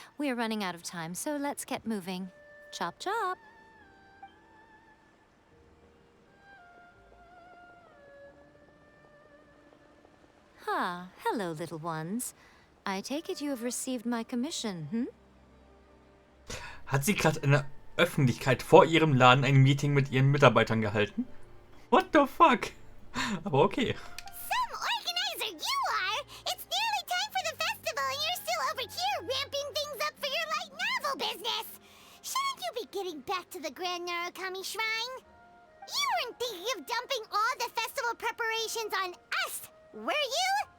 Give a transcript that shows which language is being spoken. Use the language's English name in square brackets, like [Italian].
[English] We are running out of time, so let's get moving. Chop chop! Hello, little ones. I take it you have received my commission, [German] Hat sie gerade in der Öffentlichkeit vor ihrem Laden ein Meeting mit ihren Mitarbeitern gehalten? [English] What the fuck? [German] Aber okay. [English] Some organizer you are! It's nearly time for the festival and you're still over here ramping things up for your light novel business! Shouldn't you be getting back to the Grand Narukami Shrine? You weren't thinking of dumping all the festival preparations on us, were you?